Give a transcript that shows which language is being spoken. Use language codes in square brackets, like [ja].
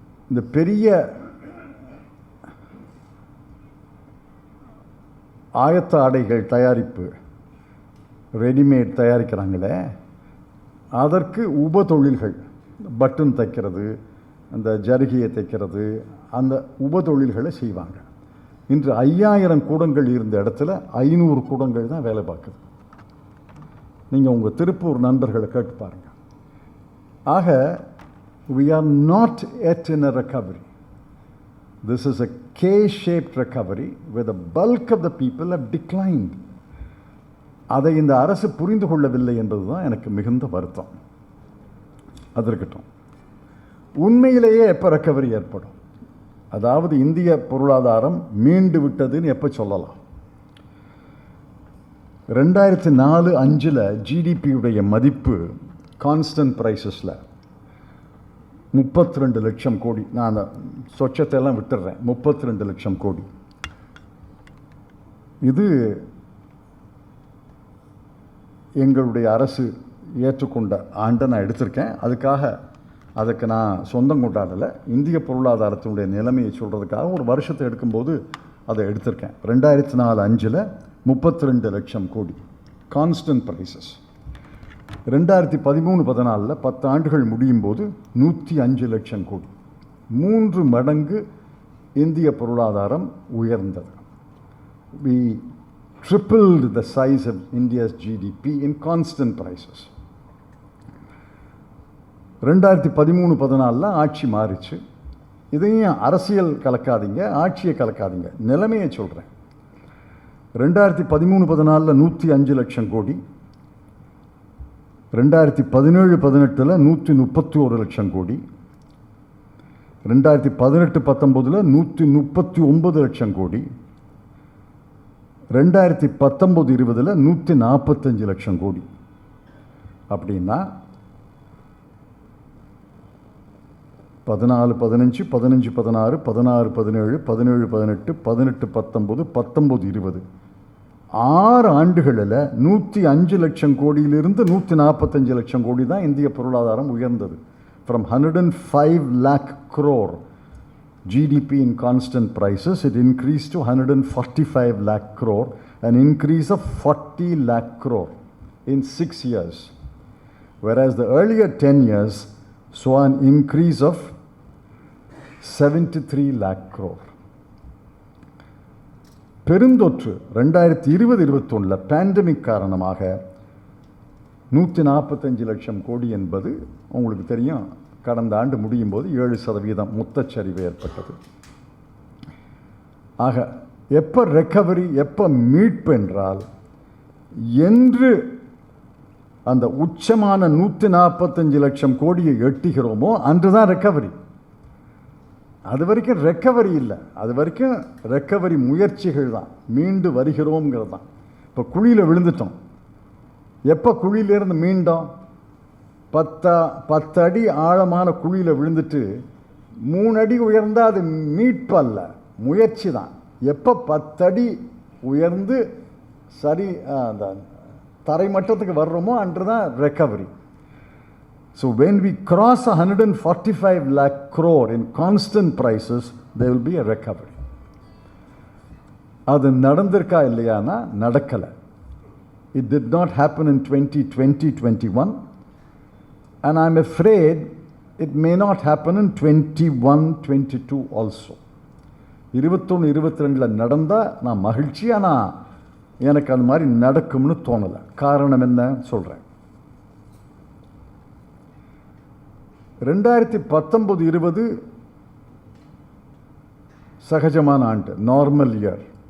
[ta] இந்த பெரிய ஆயத்த ஆடைகள் தயாரிப்பு, ரெடிமேட் தயாரிக்கிறாங்களே, அதற்கு உப தொழில்கள், பட்டன் தைக்கிறது, அந்த ஜருகியை தைக்கிறது, அந்த உப தொழில்களை செய்வாங்க. இன்று 5000 கூடங்கள் இருந்த இடத்துல 500 கூடங்கள் தான் வேலை பார்க்குது. நீங்கள் உங்கள் திருப்பூர் நண்பர்களை கேட்டு பாருங்கள். ஆக [en] we are not yet in a recovery. This is a K-shaped recovery where the bulk of the people have declined. [ta] அதை இந்த அரசு புரிந்து கொள்ளவில்லை என்பது தான் எனக்கு மிகுந்த வருத்தம். அது இருக்கட்டும். உண்மையிலேயே எப்போ ரெக்கவரி ஏற்படும், அதாவது இந்திய பொருளாதாரம் மீண்டு விட்டதுன்னு எப்போ சொல்லலாம்? 2004-05 ஜிடிபியுடைய மதிப்பு கான்ஸ்டன்ட் ப்ரைஸஸில் 32 லட்சம் கோடி. நான் அந்த சொச்சத்தை எல்லாம் விட்டுடுறேன். 32 லட்சம் கோடி. இது எங்களுடைய அரசு ஏற்றுக்கொண்ட ஆண்டை நான் எடுத்திருக்கேன். அதுக்கு நான் சொந்தம் கொண்டாடலை. இந்திய பொருளாதாரத்தினுடைய நிலைமையை சொல்கிறதுக்காக ஒரு வருஷத்தை எடுக்கும்போது அதை எடுத்திருக்கேன். 2004-05 32 லட்சம் கோடி கான்ஸ்டன்ட் ப்ரைஸஸ். 2013-14 10 ஆண்டுகள் முடியும் போது 105 லட்சம் கோடி. 3 மடங்கு இந்திய பொருளாதாரம் உயர்ந்தது. [en] We tripled the size of India's GDP in constant prices. [ta] 2013-14 ஆட்சி மாறிச்சு. இதையும் அரசியல் கலக்காதீங்க, ஆட்சியை கலக்காதீங்க, நிலைமையை சொல்கிறேன். 2013-14 105 லட்சம் கோடி. 2017-18 131 லட்சம் கோடி. 2018-19 139 லட்சம் கோடி. 2019-20 145 லட்சம் கோடி. அப்படின்னா 14-15, 15-16, 16-17, 17-18, 18-19, 19-20 6 ஆண்டுகளில் 105 லட்சம் கோடியிலிருந்து 145 லட்சம் கோடி தான் இந்திய பொருளாதாரம் உயர்ந்தது. [en] From 105 lakh crore GDP in constant prices, it increased to 145 lakh crore, an increase of 40 lakh crore in 6 years. Whereas the earlier 10 years saw an increase of 73 lakh crore. [ta] பெருந்தொற்று 2020-21 பேண்டமிக் காரணமாக 145 லட்சம் கோடி என்பது உங்களுக்கு தெரியும். கடந்த ஆண்டு முடியும் போது 7% மொத்தச்சரிவு ஏற்பட்டது. ஆக எப்போ ரெக்கவரி, எப்போ மீட்பு என்றால், என்று அந்த உச்சமான 145 லட்சம் கோடியை எட்டுகிறோமோ அன்றுதான் ரெக்கவரி. அது வரைக்கும் ரெக்கவரி இல்லை. அது வரைக்கும் ரெக்கவரி முயற்சிகள் தான், மீண்டு வருகிறோங்கிறது தான். இப்போ குழியில் விழுந்துட்டோம். எப்போ குழியிலேருந்து மீண்டோம்? 10 அடி ஆழமான குழியில் விழுந்துட்டு 3 அடி உயர்ந்தால் அது மீட்பு அல்ல, முயற்சி தான். எப்போ 10 அடி உயர்ந்து சரி அந்த தரை மட்டத்துக்கு வர்றோமோ அன்று தான் recovery. [en] So when we cross 145 lakh crore in constant prices, there will be a recovery. [ta] அது நடந்திருக்கா இல்லையானா நடக்கலை. [en] It did not happen in 2020-21 and I'm afraid it may not happen in 21-22 also. [ta] 21-22 நடந்தால் நான் மகிழ்ச்சி, ஆனால் எனக்கு அந்த மாதிரி நடக்கும்னு தோணலை. காரணம் என்ன சொல்கிறேன். 2019-20 சகஜமான ஆண்டு, நார்மல் இயர்.